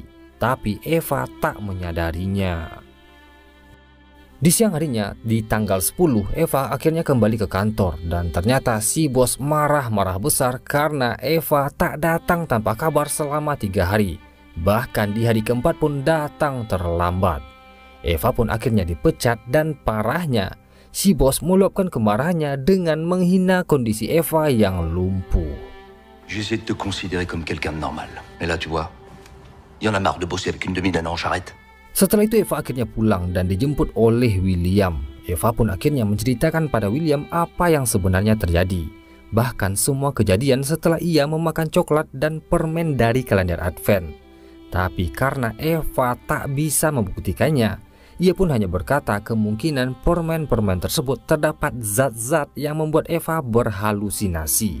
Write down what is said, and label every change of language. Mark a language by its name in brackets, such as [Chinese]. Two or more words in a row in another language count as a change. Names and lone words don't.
[Indonesian] Tapi Eva tak menyadarinya. Di siang harinya, di tanggal 10, Eva akhirnya kembali ke kantor dan ternyata si bos marah-marah besar karena Eva tak datang tanpa kabar selama 3 hari. Bahkan di hari keempat pun datang terlambat. Eva pun akhirnya dipecat dan parahnya, si bos meluapkan kemarahannya dengan menghina kondisi Eva yang lumpuh. [French] J'essaie de te considérer comme quelqu'un de normal. Mais là, tu vois, Il y en a marre de bosser avec une demi-nana en charrette. [Indonesian] Setelah itu Eva akhirnya pulang dan dijemput oleh William. Eva pun akhirnya menceritakan pada William apa yang sebenarnya terjadi. Bahkan semua kejadian setelah ia memakan coklat dan permen dari kalender Advent. Tapi karena Eva tak bisa membuktikannya, ia pun hanya berkata kemungkinan permen-permen tersebut terdapat zat-zat yang membuat Eva berhalusinasi.